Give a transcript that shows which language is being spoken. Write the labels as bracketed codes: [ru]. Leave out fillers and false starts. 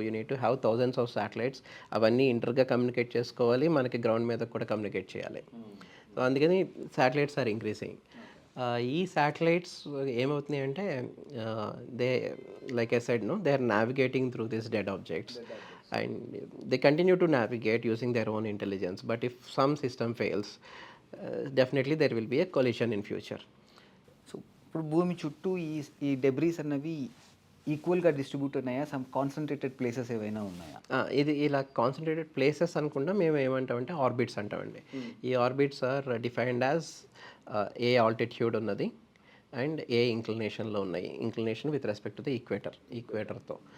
[en] you need to have thousands of satellites, [te] అవన్నీ ఇంటర్గా communicate చేసుకోవాలి, మనకి గ్రౌండ్ మీద కూడా కమ్యూనికేట్ చేయాలి. సో అందుకని [en] Satellites are increasing. [te] ఈ శాటిలైట్స్ ఏమవుతున్నాయి అంటే [en] They like I said, they are navigating through this dead objects and they continue to navigate using their own intelligence. But if some system fails, definitely there will be a collision in future. [te] So ఇప్పుడు భూమి చుట్టూ ఈ debris అన్నవి ఈక్వల్గా distribute ఉన్నాయా, some concentrated places ఏవైనా ఉన్నాయా? ఇది ఇలా కాన్సన్ట్రేటెడ్ ప్లేసెస్ అనుకుంటా మేము ఏమంటామంటే ఆర్బిట్స్ అంటామండి. [en] ఈ orbits are defined as a altitude ఉన్నది and a ఇంక్లినేషన్లో ఉన్నాయి, inclination with respect to the ఈక్వేటర్తో.